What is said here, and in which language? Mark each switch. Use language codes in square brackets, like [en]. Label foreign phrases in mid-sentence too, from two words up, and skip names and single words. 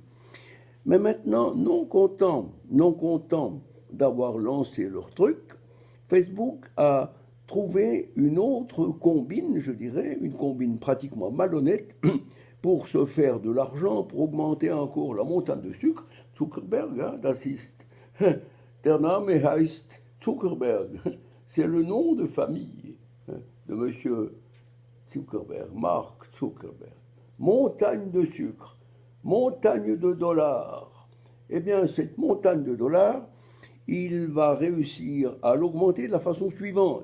[fr] Mais maintenant, non content d'avoir lancé leur truc, Facebook a trouvé une autre combine, je dirais, une combine pratiquement malhonnête, pour se faire de l'argent, pour augmenter encore la montagne de sucre. Zuckerberg, hein, [de] das ist, der Name heißt Zuckerberg. [fr] C'est le nom de famille de monsieur Zuckerberg, Mark Zuckerberg. Montagne de sucre, montagne de dollars. Eh bien, cette montagne de dollars, il va réussir à l'augmenter de la façon suivante.